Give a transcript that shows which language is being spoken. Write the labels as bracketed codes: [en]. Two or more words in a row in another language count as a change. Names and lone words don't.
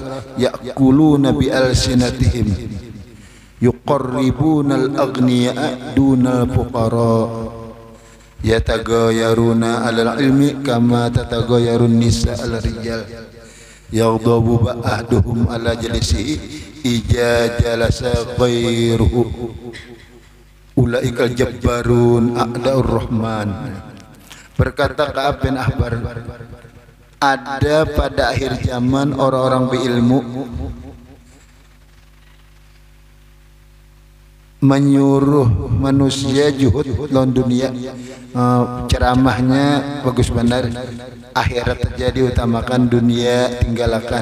[ar] يأكلون بألسنتهم، يقربون الأغنياء دون الفقراء، يتغايرون على العلم كما تتغاير النساء الرجال، يغضب بعضهم على جليسه إذا جلس غيره، أولئك الجبارون أعداء الرحمن. [bjn] Berkata Ka'ab bin Ahbar, ada pada akhir zaman orang-orang berilmu menyuruh manusia juhud lawan dunia, ceramahnya bagus benar, akhirat terjadi utamakan, dunia tinggalkan.